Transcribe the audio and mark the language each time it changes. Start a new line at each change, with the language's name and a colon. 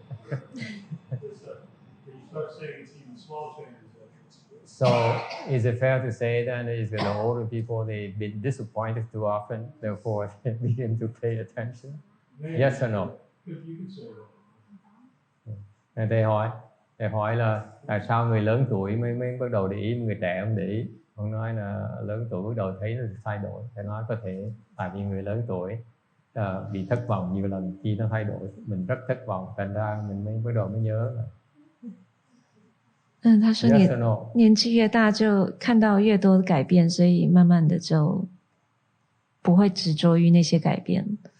English: You start saying it's even small changes. So is it fair to say then is that the older people, they've been disappointed too often, therefore they begin to pay attention? Maybe. Yes or no? You could say that.
Vietnamese: Thầy hỏi là tại sao người lớn tuổi mới bắt đầu để ý, người trẻ không để ý. Ông nói là lớn tuổi bắt đầu thấy nó thay đổi. Thầy nói có thể tại vì người lớn tuổi bị thất vọng nhiều lần khi nó thay đổi, mình rất thất vọng, thành ra mình bắt đầu mới nhớ là.
Chinese: 他说年纪越大就看到越多的改变，所以慢慢的就不会执着于那些改变。